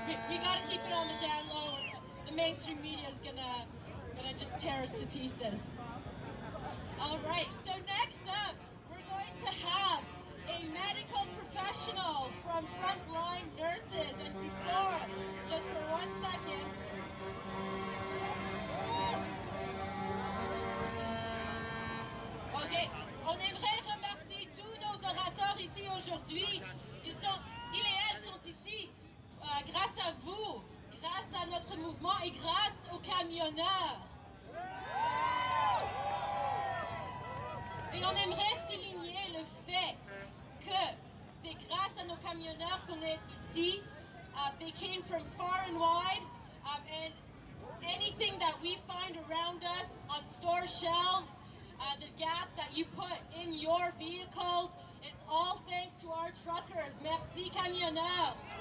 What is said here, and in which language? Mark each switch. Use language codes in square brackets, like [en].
[en] We gotta keep it on the down low. The mainstream media is gonna just tear us to pieces. All right, so next up, we're going to have a medical professional from Frontline Nurses. And before, just for 1 second, OK, [fr] on aimerait remercier tous nos orateurs ici aujourd'hui. Ils et elles sont ici grâce à vous, grâce à notre mouvement et grâce aux camionneurs. Et on aimerait souligner le fait que c'est grâce à nos camionneurs qu'on est ici. [en] They came from far and wide, and anything that we find around us on store shelves, the gas that you put in your vehicles, it's all thanks to our truckers. [fr] Merci, camionneurs.